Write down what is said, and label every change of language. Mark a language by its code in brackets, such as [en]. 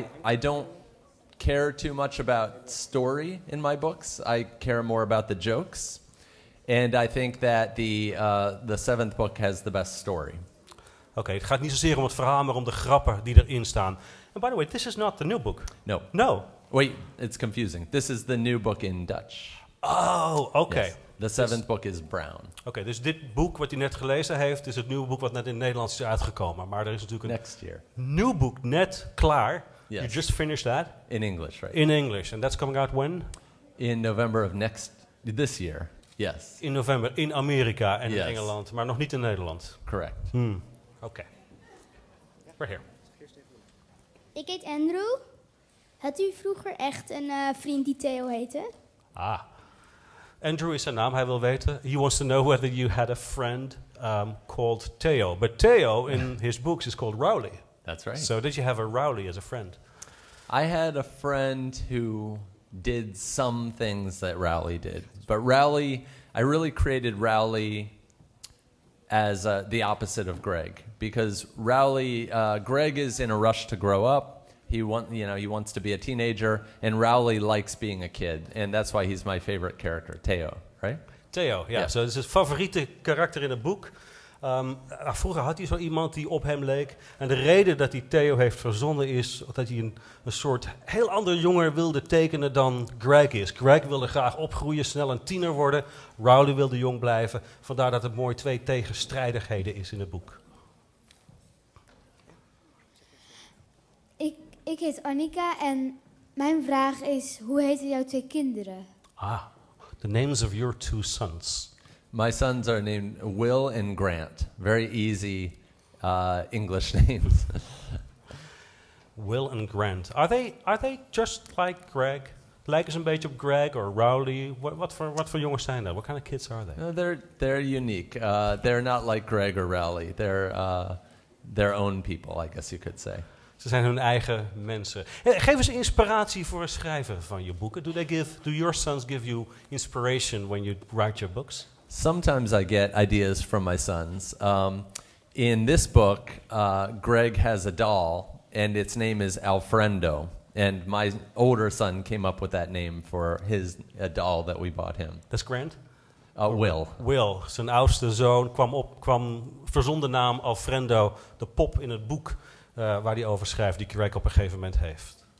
[en] I don't care too much about story in my books. I care more about the jokes. And I think that the 7th book has the best story. [nl] Oké, het gaat niet zozeer om het verhaal, maar om de grappen die erin staan. [en] And by the way, this is not the new book. No. No. Wait, it's confusing. This is the new book in Dutch. [nl] Oh, oké. [en] Yes. The 7th book is brown. [nl] Oké, dus dit boek wat hij net gelezen heeft, is het nieuwe boek wat net in het Nederlands is uitgekomen. Maar er is natuurlijk een [en] Next year. [nl] nieuw boek net klaar. [en] Yes. You just finished that? In English, right? In English. And that's coming out when? In November of this year. Yes. [nl] In november, in Amerika en [en] Yes. [nl] in Engeland, maar nog niet in Nederland. [en] Correct. Oké. Right here. [nl] Ik heet Andrew. Had u vroeger echt een vriend die Theo heette? Ah. Andrew is zijn naam, hij wil weten. [en] He wants to know whether you had a friend called Theo. But Theo in his books is called Rowley. That's right. So did you have a Rowley as a friend? I had a friend who did some things that Rowley did. But Rowley, I really created Rowley as the opposite of Greg, because Rowley, Greg is in a rush to grow up. He wants to be a teenager, and Rowley likes being a kid, and that's why he's my favorite character, Theo, right? [nl] Theo, ja. Zo, dat is het favoriete karakter in het boek. Vroeger had hij zo iemand die op hem leek. En de reden dat hij Theo heeft verzonnen is dat hij een soort heel ander jonger wilde tekenen dan Greg is. Greg wilde graag opgroeien, snel een tiener worden. Rowley wilde jong blijven. Vandaar dat het mooi 2 tegenstrijdigheden is in het boek. Ik heet Annika en mijn vraag is, hoe heten jouw 2 kinderen? [en] The names of your 2 sons. My sons are named Will and Grant. Very easy English names. Will and Grant. Are they just like Greg? [nl] Lijken ze een beetje op Greg or Rowley? Wat voor jongens zijn dat? [en] What kind of kids are they? No, they're unique. They're not like Greg or Rowley. They're their own people, I guess you could say. [nl] Ze zijn hun eigen mensen. Geef eens inspiratie voor het schrijven van je boeken. [en] Do your sons give you inspiration when you write your books? Sometimes I get ideas from my sons. In this book, Greg has a doll, and its name is Alfredo. And my older son came up with that name for a doll that we bought him. That's Grant? Will. [nl] Will, zijn oudste zoon, verzon de naam Alfredo, de pop in het boek waar hij over schrijft, die Greg op een gegeven moment heeft.